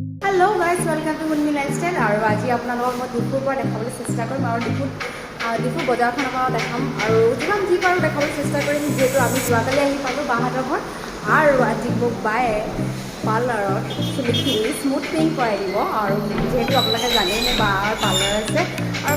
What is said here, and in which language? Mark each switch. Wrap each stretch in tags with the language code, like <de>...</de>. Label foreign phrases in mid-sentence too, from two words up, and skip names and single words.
<en>hello guys welcome to Munni Lifestyle</en> <hi>और आज</hi> <as>আপোনালোকক মই ডিফুৰ পৰা দেখাবলৈ চেষ্টা কৰিম আৰু ডিফুৰ বজাৰখন আপোনালোকক দেখাম আৰু যিমান যি পাৰোঁ দেখাবলৈ চেষ্টা কৰিম যিহেতু আমি যোৱাকালি আহি পালোঁ বাহঁতৰ ঘৰ আৰু আজি মোক বায়ে পাৰ্লাৰত চুলিখিনি স্মুথনিং কৰাই দিব আৰু যিহেতু আপোনালোকে জানেই মোৰ বাৰ পাৰ্লাৰ আছে আৰু</as>